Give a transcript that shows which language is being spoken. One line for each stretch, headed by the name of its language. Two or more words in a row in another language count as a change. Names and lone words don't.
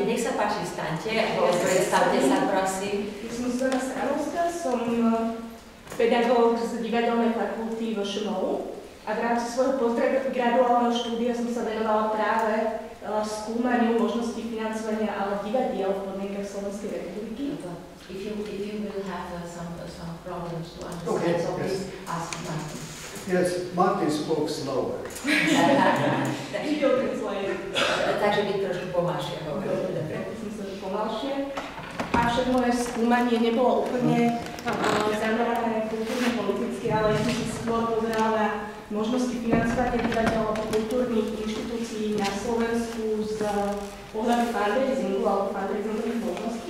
Slovak: Nech sa páči, vstaňte, predstavte sa, prosím. Ja som Zuzana Stanovská, som pedagóg z divadelnej fakulty v ŠMOU a v rámci svojho postgraduálneho štúdia som sa venovala práve skúmaniu možnosti financovania ale divadiel v podmienkach Slovenskej republiky.
English: If you will have some problems to understand, so please ask Martin. Yes, Martin spoke slower.
Slovak: Takže by trošku pomalšie hovoril. Som sa pomalšie. Avšak moje skúmanie nebolo úplne zamerané kultúrne-politicky, ale ja som sa skôr pozerala na možnosti financovania divadiel alebo kultúrnych inštitúcií na Slovensku z pohľadu fundraisingu alebo fundraisingových možností.